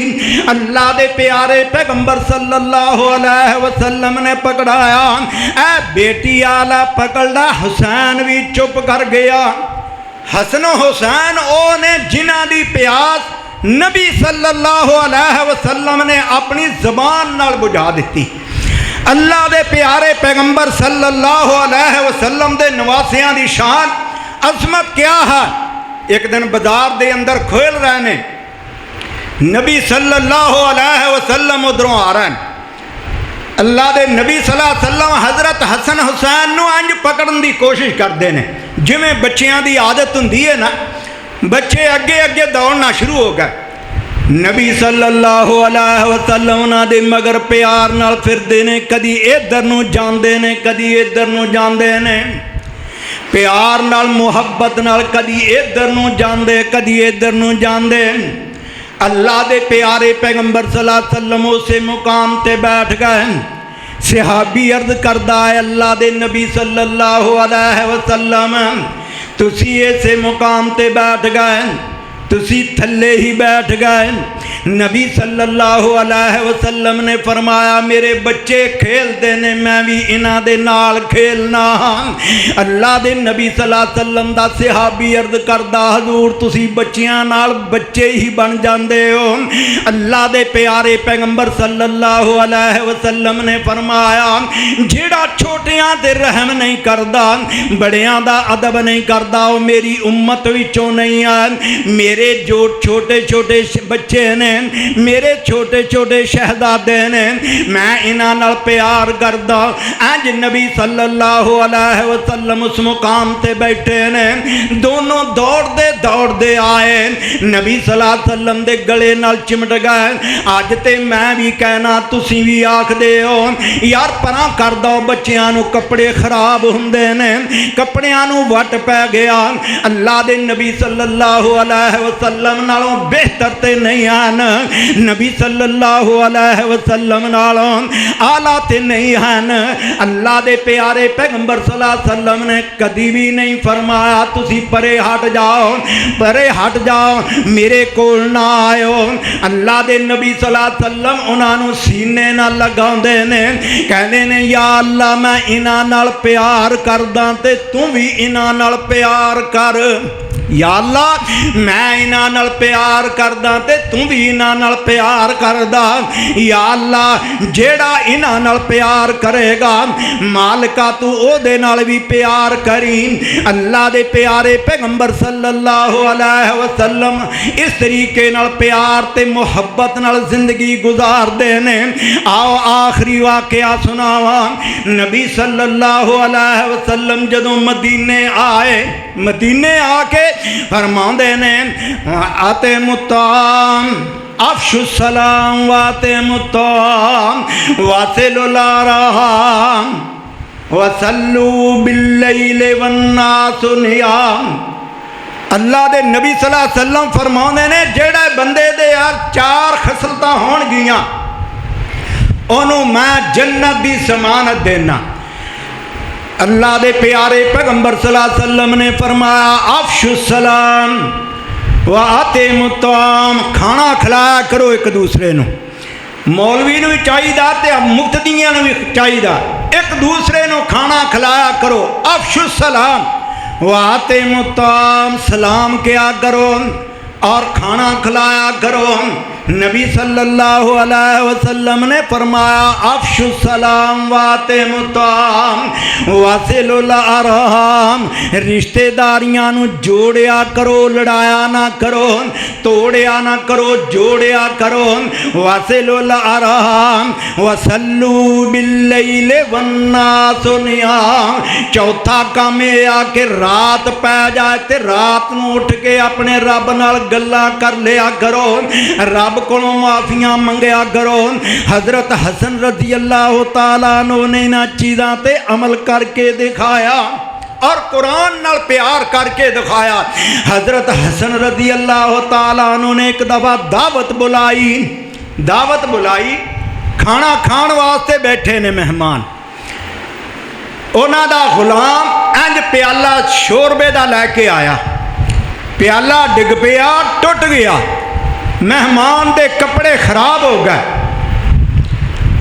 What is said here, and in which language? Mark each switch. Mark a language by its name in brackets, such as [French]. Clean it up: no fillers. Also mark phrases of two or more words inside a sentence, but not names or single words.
[Punjabi] اللہ دے پیارے پیغمبر [Arabic] صلى الله عليه وسلم [Punjabi] نے پکڑایا. اے بیٹی آلا پکڑدا۔ حسین بھی چپ کر گیا. حسن حسین او نے جنہاں دی پیاس نبی [Arabic] صلى الله عليه وسلم [Punjabi] نے اپنی زبان نال بجھا دی. اللہ دے پیارے پیغمبر [Arabic] صلى الله عليه وسلم [Punjabi] دے نواسیاں دی شان عظمت کیا ہے. اک دن بازار دے اندر کھیل رہے نے، نبی [Arabic] صلى الله عليه وسلم [Punjabi] ادھروں آ رہے ہیں. اللہ دے نبی [Arabic] صلى الله عليه وسلم [Punjabi] حضرت حسن حسین نوں انج پکڑن [Urdu] کی کوشش کرتے ہیں [Punjabi] جویں بچیاں کی عادت ہندی ہے ناں، بچے اگے اگے دوڑنا شروع ہو گئے. نبی [Arabic] صلى الله عليه وسلم [Punjabi] اوہناں دے مگر پیار نال پھردے نے، کدی ادھر نوں جاندے نے کدی ادھر نوں جاندے نے، پیار نال محبت نال کدی ادھر نوں جاندے کدی ادھر نوں جاندے. اللہ دے پیارے پیغمبر [Arabic] صلى الله عليه وسلم [Punjabi] اسے مقام تے بیٹھ گئے. صحابی عرض کردا ہے اللہ دے نبی [Arabic] صلى الله عليه وسلم [Punjabi] تسی اسے مقام تے بیٹھ گئے، تسی تھلے ہی بیٹھ گئے. نبی [Arabic] صلى الله عليه وسلم [Punjabi] نے فرمایا میرے بچے کھیلتے نے، میں بھی انہاں دے نال کھیلنا. اللہ دے نبی [Arabic] صلى الله عليه وسلم [Punjabi] دا صحابی عرض کردا حضور تسی بچیاں نال بچے ہی بن جاندے ہو. اللہ دے پیارے پیغمبر [Arabic] صلى الله عليه وسلم [Punjabi] نے فرمایا جیہڑا چھوٹیاں تے رحم نہیں کردا، وڈیاں دا ادب نہیں کردا، وہ میری امت وچوں نہیں ہے. میرے جو چھوٹے چھوٹے بچے نے، میرے چھوٹے چھوٹے شہزادے نے، میں انہاں نال پیار کردا. انج نبی [Arabic] صلى الله عليه وسلم [Punjabi] اس مقام تے بیٹھے نے، دونوں دوڑتے دوڑتے آئے، نبی [Arabic] صلى الله عليه وسلم [Punjabi] دے گلے نال چمٹ گئے. اج تے میں بھی کہنا تسی بھی آکھدے ہو یار پراں کر دو، بچیاں نوں کپڑے خراب ہندے نے، کپڑیاں نوں وٹ پے گیا. اللہ دے نبی [Arabic] صلى الله عليه وسلم [Punjabi] نالوں بہتر تے نہیں ہیں، نبی [Arabic] صلى الله عليه وسلم [Punjabi] نالوں اعلیٰ تے نہیں ہیں. اللہ دے پیارے پیغمبر [Arabic] صلى الله عليه وسلم [Punjabi] نے کدی بھی نہیں فرمایا تسی پرے ہٹ جاؤ، پرے ہٹ جاؤ، میرے کول نہ آیو. اللہ دے نبی [Arabic] صلى الله عليه وسلم [Punjabi] اوہناں نے سینے نال لگاؤندے نے، کہندے نے [Arabic] يا الله [Punjabi] میں انہاں نال پیار کردا تے تو بھی انہاں نال پیار کر. [Arabic] يا الله [Punjabi] میں انہاں نال پیار کردا تے تو بھی انہاں نال پیار کردا. [Arabic] يا الله [Punjabi] جیہڑا انہاں نال پیار کرے گا مالکا تو اوہدے نال بھی پیار کریں. اللہ دے پیارے پیغمبر [Arabic] صلى الله عليه وسلم [Punjabi] اس طریقے نال پیار تے محبت نال زندگی گزاردے نے. آؤ آخری واقعہ سناواں. نبی [Arabic] صلى الله عليه وسلم [Punjabi] جدوں مدینے آئے، مدینے آ کے فرماتے نے [Arabic] أطعموا الطعام أفشوا السلام وأطعموا الطعام وصلوا الأرحام وصلوا بالليل والناس نيام. [Punjabi] اللہ دے نبی [Arabic] صلى الله عليه وسلم [Punjabi] فرماتے نے جیہڑا بندے دے یار چار خصلتاں ہون گیاں اوہنوں میں جنت دی ضمانت دینا. اللہ دے پیارے پیغمبر [Arabic] صلى الله عليه وسلم [Punjabi] نے فرمایا [Arabic] أفشوا السلام وأطعموا الطعام, [Punjabi] کھانا کھلایا کرو اک دوجے نوں. مولوی نوں بھی چاہیدا تے مقتدیاں نوں بھی چاہیدا، اک دوجے نوں کھانا کھلایا کرو. [Arabic] أفشوا السلام وأطعموا الطعام, [Punjabi] سلام کیا کرو اور کھانا کھلایا کرو. نبی [Arabic] صلى الله عليه وسلم [Punjabi] نے فرمایا [Arabic] أفشوا السلام وأطعموا الطعام وصلوا الأرحام, [Punjabi] رشتے داریاں نوں جوڑیا کرو، لڑایا نہ کرو، توڑیا نہ کرو، جوڑیا کرو. [Arabic] وصلوا الأرحام وصلوا بالليل والناس نيام. [Punjabi] چوتھا کم یہ آ کہ رات پے جائے تو رات نوں اٹھ کے اپنے رب نال گلاں کر لیا کرو، رب کو معافیاں منگیا کرو. حضرت حسن [Arabic] رضي الله تعالى عنه [Punjabi] نے انہاں چیزاں تے عمل کر کے دکھایا اور قرآن نال پیار کر کے دکھایا. حضرت حسن [Arabic] رضي الله تعالى عنه [Punjabi] نے اک دفعہ دعوت بلائی، دعوت بلائی، کھانا کھان واسطے بیٹھے نے مہمان. اوہناں دا غلام انج پیالہ شوربے دا لے کے آیا، پیالہ ڈگ پیا، ٹٹ گیا، مہمان دے کپڑے خراب ہو گئے.